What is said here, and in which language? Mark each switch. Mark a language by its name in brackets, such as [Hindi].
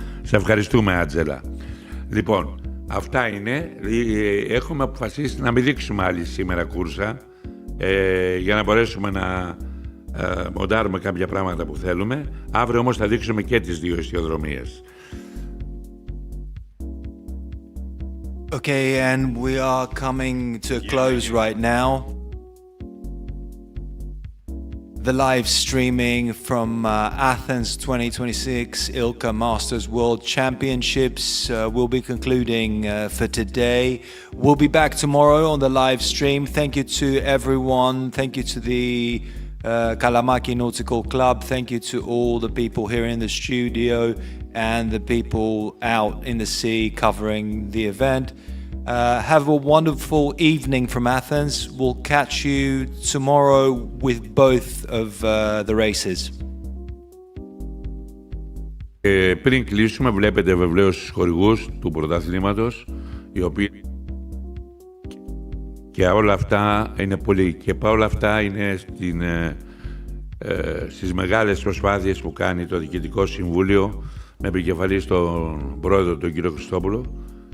[Greek] Σε ευχαριστούμε, Άντζελα. Λοιπόν, αυτά είναι. Έχουμε αποφασίσει να μην δείξουμε άλλη σήμερα κούρσα, για να μπορέσουμε να μοντάρουμε κάποια πράγματα που θέλουμε. Αύριο όμως θα δείξουμε και τις δύο ιστιοδρομίες. [English] Okay, and we are coming to a close right now. The live streaming from Athens 2026 ILCA Masters World Championships will be concluding for today. We'll be back tomorrow on the live stream. Thank you to everyone. Thank you to the Kalamaki Nautical Club. Thank you to all the people here in the studio and the people out in the sea covering the event. Have a wonderful evening from Athens. We'll catch you tomorrow with both of the races. [Greek] Πριν κλείσουμε, βλέπετε βεβαίως τους χορηγούς του πρωταθλήματος, οι οποίοι και όλα αυτά είναι πολύ. Και όλα αυτά είναι στις μεγάλες προσπάθειες που κάνει το Διοικητικό Συμβούλιο με επικεφαλή στον πρόεδρο, τον κύριο Χριστόπουλο.